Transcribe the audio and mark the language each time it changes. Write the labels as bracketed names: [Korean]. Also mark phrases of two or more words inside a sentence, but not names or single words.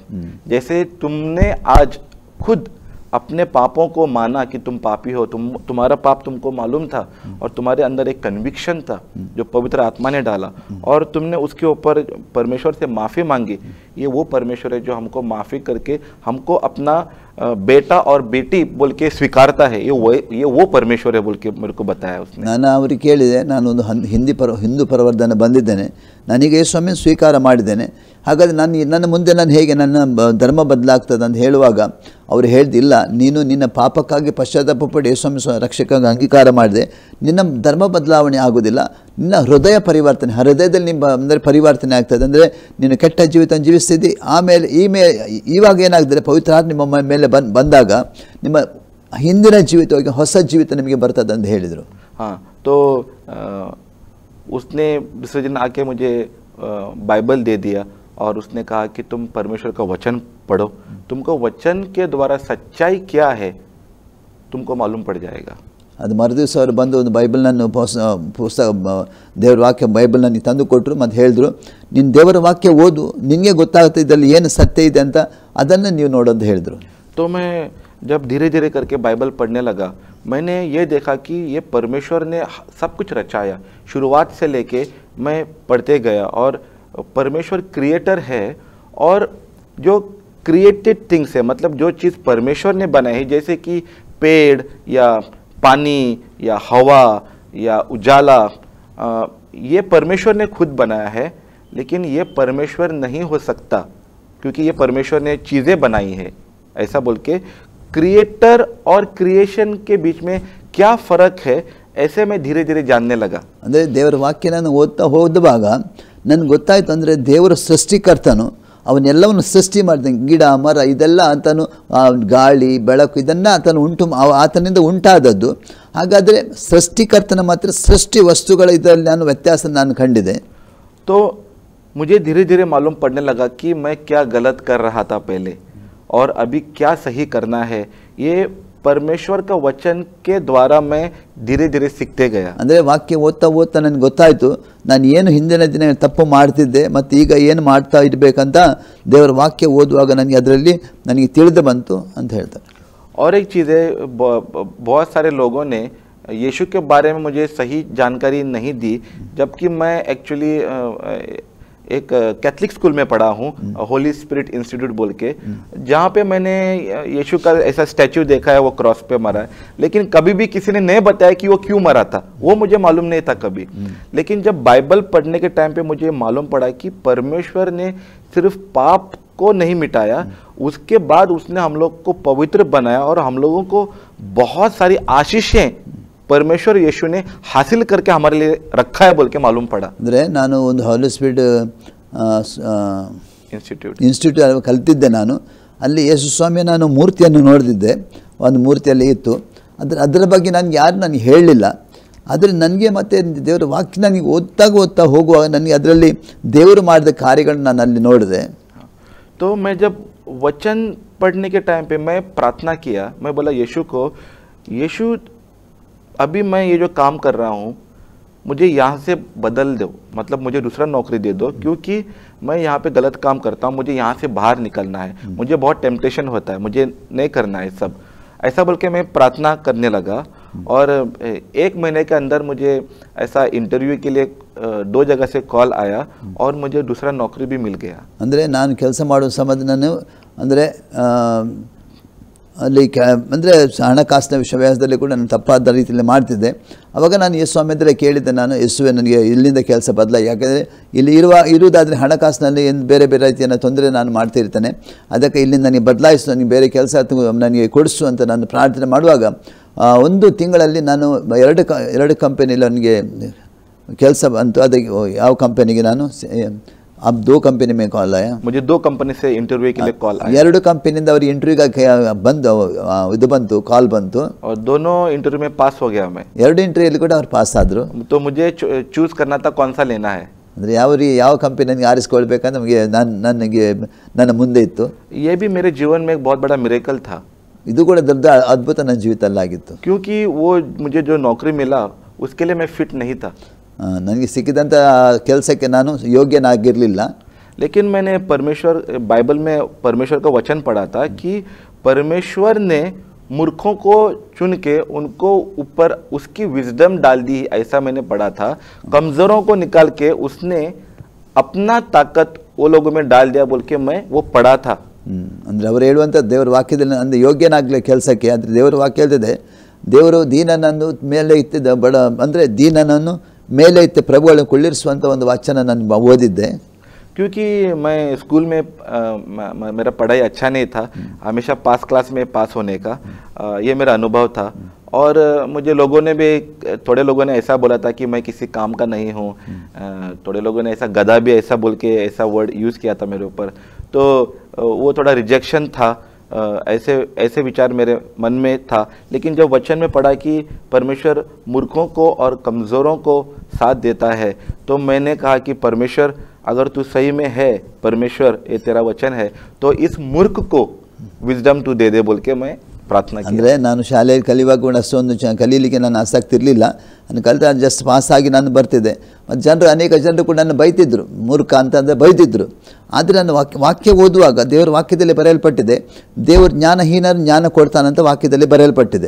[Hindi] जैसे तुमने आज खुद अपने पापों को माना कि तुम पापी हो, तुम्हारा पाप तुमको मालूम था और तुम्हारे अंदर एक कन्विक्शन था जो पवित्र आत्मा ने डाला और तुमने उसके ऊपर परमेश्वर से माफ़ी मांगी। ये वो परमेश्वर है जो हमको माफ़ी करके हमको अपना बेटा और बेटी बोल के स्वीकारता है। ये वो परमेश्वर है बोल के मेरे को बताया उसने। [Kannada] ನಾನು ಅವರಿಗೆ ಕೇಳಿದೆ, ನಾನೊಂದು ಹಿಂದೂ ಪರವರ್ಧನೆ ಬಂದಿದ್ದೇನೆ, ನನಗೆ ಯೇಸುಸ್ವಾಮಿ ಸ್ವೀಕಾರ ಮಾಡಿದ್ದೇನೆ, ಹಾಗಾದರೆ ನನ್ನ ಮುಂದೆ ನಾನು ಹೇಗೆ ನನ್ನ ಧರ್ಮ ಬದಲಾಗ್ತದೆ ಅಂತ ಹೇಳುವಾಗ ಅವರು ಹೇಳ್ದಿಲ್ಲ, ನೀನು ನಿನ್ನ ಪಾಪಕ್ಕಾಗಿ ಪಶ್ಚಾತ್ತಾಪಪಟ್ಟು ಯೇಸುಸ್ವಾಮಿ ರಕ್ಷಕಾಗಿ ಅಂಗೀಕಾರ ಮಾಡಿದೆ, ನಿನ್ನ ಧರ್ಮ ಬದಲಾವಣೆ ಆಗೋದಿಲ್ಲ, ನಿನ್ನ ಹೃದಯ ಪರಿವರ್ತನೆ, ಹೃದಯದಲ್ಲಿ ನಿಮ್ಮ ಅಂದರೆ ಪರಿವರ್ತನೆ ಆಗ್ತದೆ, ಅಂದರೆ ನೀನು ಕೆಟ್ಟ ಜೀವಿತ ಜೀವಿಸ್ತಿದ್ದಿ, ಆಮೇಲೆ ಇವಾಗ ಏನಾಗ್ತದೆ ಪವಿತ್ರಾತ್ಮ ನಿಮ್ಮ ಮೇಲೆ ಬಂದಾಗ ನಿಮ್ಮ ಹಿಂದಿನ ಜೀವಿತ ಹೋಗಿ ಹೊಸ ಜೀವಿತ ನಿಮಗೆ ಬರ್ತದೆ ಅಂತ ಹೇಳಿದರು। [Hindi] हाँ, तो उसने दूसरे दिन आके मुझे बाइबल दे दिया और उसने कहा कि तुम परमेश्वर का वचन पढ़ो, तुमको वचन के द्वारा सच्चाई क्या है तुमको मालूम पड़ जाएगा। [Kannada] ಅದು ಮರುದಿವಸ ಅವರು ಬಂದು ಒಂದು ಬೈಬಲ್ನನ್ನು ಪುಸ್ತಕ ದೇವರ ವಾಕ್ಯ ಬೈಬಲ್ನ ತಂದು ಕೊಟ್ಟರು ಮತ್ತು ಹೇಳಿದ್ರು, ನಿನ್ನ ದೇವರ ವಾಕ್ಯ ಓದು, ನಿನಗೆ ಗೊತ್ತಾಗುತ್ತೆ ಇದರಲ್ಲಿ ಏನು ಸತ್ಯ ಇದೆ ಅಂತ, ಅದನ್ನು ನೀವು ನೋಡೋದು ಹೇಳಿದರು। [Hindi] तो मैं जब धीरे धीरे करके बाइबल पढ़ने लगा, मैंने ये देखा कि ये परमेश्वर ने सब कुछ रचाया, शुरुआत से लेके मैं पढ़ते गया और परमेश्वर क्रिएटर है और जो [English] created things [Hindi] है, मतलब जो चीज़ परमेश्वर ने बनाई है, जैसे कि पेड़ या पानी या हवा या उजाला, ये परमेश्वर ने खुद बनाया है, लेकिन ये परमेश्वर नहीं हो सकता क्योंकि ये परमेश्वर ने चीज़ें बनाई है। ऐसा बोल के क्रिएटर और क्रिएशन के बीच में क्या फ़र्क है, ऐसे मैं धीरे धीरे जानने लगा। [Kannada] ಅಂದರೆ ದೇವರ ವಾಕ್ಯ ನಾನು ಓದ್ತಾ ಹೋದಾಗ ನನಗೆ ಗೊತ್ತಾಯಿತು, ಅಂದರೆ ದೇವರ ಸೃಷ್ಟಿಕರ್ತನು ಅವನ್ನೆಲ್ಲವನ್ನು ಸೃಷ್ಟಿ ಮಾಡಿದಂಗೆ, ಗಿಡ ಮರ ಇದೆಲ್ಲ ಆತನು, ಗಾಳಿ ಬೆಳಕು ಇದನ್ನು ಆತನು ಆತನಿಂದ ಉಂಟಾದದ್ದು। ಹಾಗಾದರೆ ಸೃಷ್ಟಿಕರ್ತನ ಮಾತ್ರ ಸೃಷ್ಟಿ ವಸ್ತುಗಳ ಇದರಲ್ಲಿ ನಾನು ವ್ಯತ್ಯಾಸ ನಾನು ಕಂಡಿದೆ। [Hindi] तो मुझे धीरे धीरे मालूम पड़ने लगा कि मैं क्या गलत कर रहा था पहले और अभी क्या सही करना है। ये परमेश्वर का वचन के द्वारा मैं धीरे धीरे सीखते गया। [Kannada] ಅಂದರೆ ವಾಕ್ಯ ಓದ್ತಾ ನನಗೆ ಗೊತ್ತಾಯಿತು, ನಾನು ಏನು ಹಿಂದಿನ ದಿನ ತಪ್ಪು ಮಾಡ್ತಿದ್ದೆ ಮತ್ತು ಈಗ ಏನು ಮಾಡ್ತಾ ಇರಬೇಕಂತ ದೇವರ ವಾಕ್ಯ ಓದುವಾಗ ನನಗೆ ತಿಳಿದು ಬಂತು ಅಂತ ಹೇಳ್ತಾರೆ। [Hindi] और एक चीज़ है, बहुत सारे लोगों ने यीशु के बारे में मुझे सही जानकारी नहीं दी, जबकि मैं एक्चुअली एक कैथलिक स्कूल में पढ़ा हूँ, होली स्पिरिट इंस्टीट्यूट बोल के, जहाँ पे मैंने यीशु का ऐसा स्टैचू देखा है, वो क्रॉस पे मरा है, लेकिन कभी भी किसी ने नहीं बताया कि वो क्यों मरा था, वो मुझे मालूम नहीं था कभी। लेकिन जब बाइबल पढ़ने के टाइम पे मुझे मालूम पड़ा कि परमेश्वर ने सिर्फ पाप को नहीं मिटाया, उसके बाद उसने हम लोग को पवित्र बनाया और हम लोगों को बहुत सारी आशीषें परमेश्वर यीशु ने हासिल करके हमारे लिए रखा है बोल के मालूम पड़ा। [Kannada] ಅಂದರೆ ನಾನು ಒಂದು ಹೋಲಿ ಸ್ಪಿರಿಟ್ ಇನ್ಸ್ಟಿಟ್ಯೂಟ್ ಕಲಿತಿದ್ದೆ ನಾನು, ಅಲ್ಲಿ ಯೇಸುಸ್ವಾಮಿ ನಾನು ಮೂರ್ತಿಯನ್ನು ನೋಡಿದ್ದೆ, ಒಂದು ಮೂರ್ತಿಯಲ್ಲಿ ಇತ್ತು, ಅದರ ಬಗ್ಗೆ ನನಗೆ ಹೇಳಲಿಲ್ಲ, ಆದರೆ ನನಗೆ ಮತ್ತೆ ದೇವರ ವಾಕ್ಯ ನನಗೆ ಓದ್ತಾ ಹೋಗುವಾಗ ನನಗೆ ಅದರಲ್ಲಿ ದೇವರು ಮಾಡಿದ ಕಾರ್ಯಗಳನ್ನು ನಾನು ಅಲ್ಲಿ ನೋಡಿದೆ। [Hindi] तो मैं जब वचन पढ़ने के टाइम पे मैं प्रार्थना किया, मैं बोला यीशु को, यीशु अभी मैं ये जो काम कर रहा हूँ मुझे यहाँ से बदल दो, मतलब मुझे दूसरा नौकरी दे दो, क्योंकि मैं यहाँ पे गलत काम करता हूँ, मुझे यहाँ से बाहर निकलना है, मुझे बहुत टेम्पटेशन होता है, मुझे नहीं करना है सब। ऐसा बोल के मैं प्रार्थना करने लगा और 1 महीने के अंदर मुझे ऐसा इंटरव्यू के लिए 2 जगह से कॉल आया और मुझे दूसरा नौकरी भी मिल गया। [Kannada] ಅಂದರೆ ನಾನು ಕೆಲಸ ಮಾಡೋ ಸಮಯದಲ್ಲಿ ನಾನು ಅಂದರೆ ಅಲ್ಲಿ ಅಂದರೆ ಹಣಕಾಸಿನ ವ್ಯವಹಾರದಲ್ಲಿ ಕೂಡ ನಾನು ತಪ್ಪಾದ ರೀತಿಯಲ್ಲಿ ಮಾಡ್ತಿದ್ದೆ। ಆವಾಗ ನಾನು ಯೇಸುಸ್ವಾಮಿ ಹತ್ರ ಕೇಳಿದ್ದೆ, ನಾನು ಯೇಸುವೆ ನನಗೆ ಇಲ್ಲಿಂದ ಕೆಲಸ ಬದಲಾಗಿ, ಯಾಕೆಂದರೆ ಇಲ್ಲಿ ಇರುವುದಾದರೆ ಹಣಕಾಸಿನಲ್ಲಿ ಏನು ಬೇರೆ ರೀತಿಯ ತೊಂದರೆ ನಾನು ಮಾಡ್ತಿರ್ತೇನೆ, ಅದಕ್ಕೆ ಇಲ್ಲಿಂದ ನನಗೆ ಬದಲಾಯಿಸು, ನನಗೆ ಬೇರೆ ಕೆಲಸ ನನಗೆ ಕೊಡಿಸು ಅಂತ ನಾನು ಪ್ರಾರ್ಥನೆ ಮಾಡುವಾಗ 1 ತಿಂಗಳಲ್ಲಿ ನಾನು 2 ಕಂಪನಿಯಲ್ಲಿ ನನಗೆ ಕೆಲಸ ಬಂತು। ಅದಕ್ಕೆ ಯಾವ ಕಂಪನಿಗೆ ನಾನು [Hindi] अब 2 कंपनी में कॉल आया. मुझे 2 कंपनी से इंटरव्यू के लिए कॉल आया. [Kannada] 2 कंपनिಯಿಂದ ಅವರಿಗೆ ಇಂಟರ್ವ್ಯೂಗೆ ಬಂದು ಇದು ಬಂತು, ಕಾಲ್ ಬಂತು. [Hindi] और दोनों इंटरव्यू में पास हो गया मैं. [Kannada] 2 ಇಂಟರ್ವ್ಯೂಲ್ಲಿ ಕೂಡ ಅವರು ಪಾಸ್ ಆದರು. [Hindi] तो मुझे चूज करना था कौन सा लेना है. [Kannada] ಅಂದರೆ ಯಾವ ಕಂಪನಿ ನನಗೆ ಆರಿಸ್ಕೊಳ್ಬೇಕಂತ ನಮಗೆ ನನಗೆ ನನ್ನ ಮುಂದೆ ಇತ್ತು. [Hindi] ये भी मेरे जीवन में एक बहुत बड़ा मिरेकल था. [Kannada] ಇದು ಕೂಡ ದೊಡ್ಡ ಅದ್ಭುತ ನನ್ನ ಜೀವಿತದಲ್ಲಿ ಆಗಿತ್ತು. [Hindi] क्योंकि वो मुझे जो नौकरी मिला उसके लिए मैं फिट नहीं था. [Kannada] ನನಗೆ ಸಿಕ್ಕಿದಂಥ ಕೆಲಸಕ್ಕೆ ನಾನು ಯೋಗ್ಯನಾಗಿರಲಿಲ್ಲ. [Hindi] लेकिन मैंने बाइबल में परमेश्वर का वचन पढ़ा था कि परमेश्वर ने मूर्खों को चुन के उनको ऊपर उसकी विजडम डाल दी, ऐसा मैंने पढ़ा था. कमज़ोरों को निकाल के उसने अपना ताकत वो लोगों में डाल दिया बोल के मैं वो पढ़ा था. [Kannada] ಅಂದರೆ ಅವರು ಹೇಳುವಂಥ ದೇವರ ವಾಕ್ಯದಲ್ಲಿ ಅಂದರೆ ಯೋಗ್ಯನಾಗಲಿ ಕೆಲಸಕ್ಕೆ. ಅಂದರೆ ದೇವರ ವಾಕ್ಯ ಹೇಳ್ತಿದೆ, ದೇವರು ದೀನನನ್ನು ಮೇಲೆ ಇತ್ತಿದ್ದ ಬಡ ಅಂದರೆ ದೀನನನ್ನು ಮೇಲೆ ಇತ್ತು ಪ್ರಭುಗಳನ್ನು ಕುಳ್ಳಿರಿಸುವಂಥ ಒಂದು ವಚನ ನಾನು ಓದಿದ್ದೆ. [Hindi] क्योंकि मैं स्कूल में मेरा पढ़ाई अच्छा नहीं था, हमेशा पास क्लास में पास होने का ये मेरा अनुभव था. और मुझे थोड़े लोगों ने ऐसा बोला था कि मैं किसी काम का नहीं हूँ. थोड़े लोगों ने ऐसा गधा भी ऐसा बोल के ऐसा [English] word use [Hindi] किया था मेरे ऊपर. तो वो थोड़ा रिजेक्शन था. ऐसे विचार मेरे मन में था. लेकिन जब वचन में पढ़ा कि परमेश्वर मूर्खों को और कमज़ोरों को साथ देता है, तो मैंने कहा कि परमेश्वर अगर तू सही में है, परमेश्वर ये तेरा वचन है, तो इस मूर्ख को विजडम तू दे दे बोल के मैं ಪ್ರಾರ್ಥನಾ. [Kannada] ಅಂದರೆ ನಾನು ಶಾಲೆಯಲ್ಲಿ ಕಲಿಯುವಾಗ ಕೂಡ ಅಷ್ಟೊಂದು ಕಲೀಲಿಕ್ಕೆ ನಾನು ಆಸಕ್ತಿ ಇರಲಿಲ್ಲ. ನಾನು ಕಲಿತ ಜಸ್ಟ್ ಪಾಸಾಗಿ ನಾನು ಬರ್ತಿದ್ದೆ. ಮತ್ತು ಅನೇಕ ಜನರು ಕೂಡ ನನ್ನ ಬೈತಿದ್ರು, ಮೂರ್ಖ ಅಂತಂದರೆ ಬೈತಿದ್ರು. ಆದರೆ ನಾನು ವಾಕ್ಯ ಓದುವಾಗ ದೇವರ ವಾಕ್ಯದಲ್ಲಿ ಬರೆಯಲ್ಪಟ್ಟಿದೆ, ದೇವರು ಜ್ಞಾನಹೀನರು ಜ್ಞಾನ ಕೊಡ್ತಾನಂತ ವಾಕ್ಯದಲ್ಲಿ ಬರೆಯಲ್ಪಟ್ಟಿದೆ.